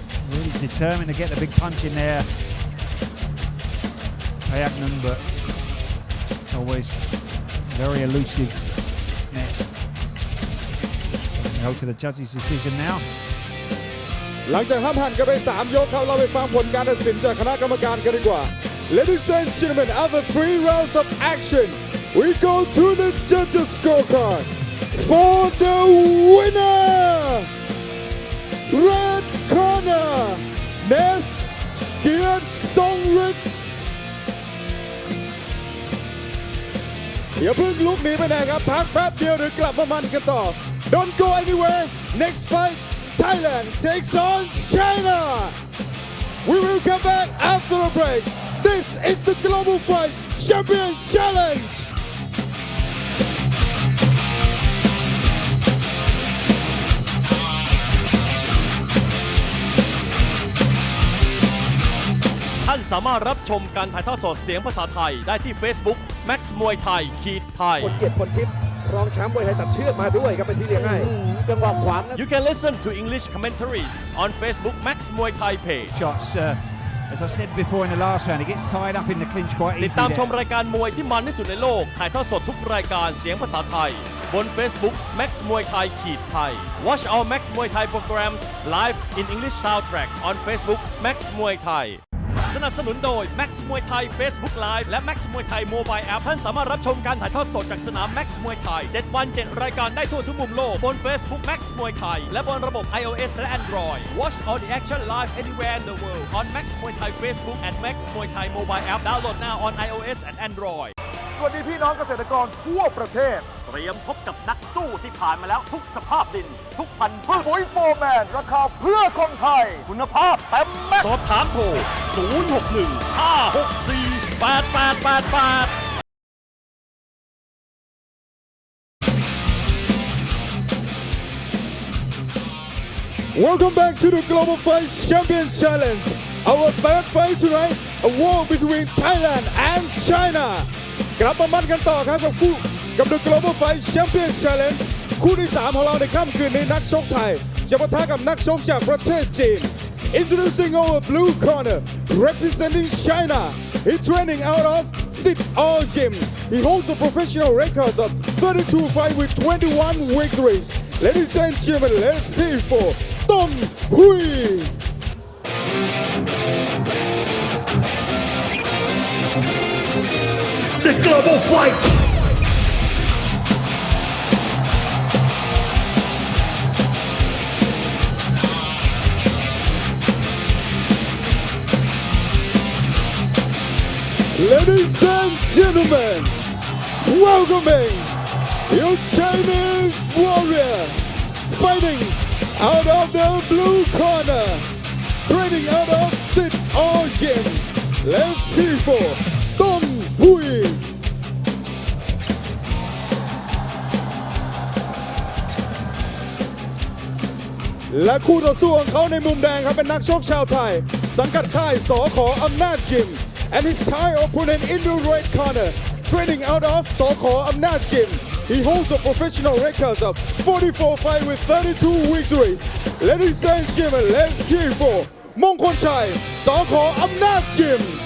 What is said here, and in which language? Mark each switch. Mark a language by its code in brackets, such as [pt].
[en] Really determined to get the big punch in there. Payak Nung, but always very elusive. Yes. So go to the judge's decision now. [th] หลังจากห้ามหันกันไป3 ยกครับเราไปฟังผลการตัดสินจากคณะกรรมการกันดีกว่า [en] Ladies and gentlemen, after 3 rounds of action, we go to the judges' scorecard. For the winner, red corner, Ness Songrit. [th] อย่าเพิ่งลุกหนีไปไหนครับพักแป๊บเดียวเดี๋ยวกลับมามันกันต่อ [en] Don't go anywhere. Next fight, Thailand takes on China. We will come back after a break. This is the Global Fight Champion Challenge. [th] ท่านสามารถรับชมการถ่ายทอดสดเสียงภาษาไทยได้ที่ Facebook MAX Muay Thai ไทย คนเกียรติพลทิพย์รองแชมป์มวยไทยตัดเชือกมาด้วยครับเป็นพี่เลี้ยงให้จังหวะขวาง [en] You can listen to English commentaries on Facebook MAX Muay Thai page. Shots, as I said before in the last round, he gets tied up in the clinch quite [th] ติด [en] easily [th] ตามชม [en] there. [th] รายการมวยที่มันที่สุดในโลกถ่ายทอดสดทุกรายการเสียงภาษาไทย [en] บน Facebook MAX Muay Thai Thai Watch our MAX Muay Thai programs live in English soundtrack on Facebook MAX Muay Thai [th] สนับสนุนโดย MAX Muay Thai Facebook Live และ MAX Muay Thai Mobile App ท่านสามารถรับชมการถ่ายทอดสดจากสนาม MAX Muay Thai 7 วัน 7 รายการได้ทั่วทุกมุมโลกบน Facebook MAX Muay Thai และบนระบบ iOS และ [en] Android Watch all the action live anywhere in the world on MAX Muay Thai Facebook and MAX Muay Thai Mobile App Download now on iOS and Android [th] สวัสดีพี่น้องเกษตรกรทั่วประเทศ เตรียมพบกับนักสู้ที่ผ่านมาแล้วทุกสภาพดิน ทุกพันธุ์พืช ปุ๋ยโฟร์แมนราคาเพื่อคนไทย คุณภาพเต็มแม็กซ์ สอบถามโทร 061 564 8888 [en] Welcome back to the Global Fight Champions Challenge. Our third fight tonight, a war between Thailand and China. [th] กลับมามันกันต่อครับกับ The Global Fight Champions Challenge คู่ที่ 3 ของเราในค่ำคืนนี้นักชกไทยจะปะทะกับนักชกจากประเทศจีน [en] Introducing our blue corner, representing China. He's training out of Sit All Gym. He holds a professional record of 32 fights with 21 victories. Ladies and gentlemen, let's see it for Tom Hui. The Global Fight Ladies and gentlemen, welcoming your Chinese warrior, fighting out of the blue corner, training out of Sit All Gym. Let's hear for Tom Hui. [th] และคู่ต่อสู้ของเขาในมุมแดงครับเป็นนักชกชาวไทยสังกัดค่ายสข. [en] อำนาจยิม and his Thai opponent in the red corner training out of สข. อำนาจยิม he holds a professional record of 44 fights with 32 victories. Ladies and gentlemen, let's hear for มงคลชัยสข. [th] อำนาจยิม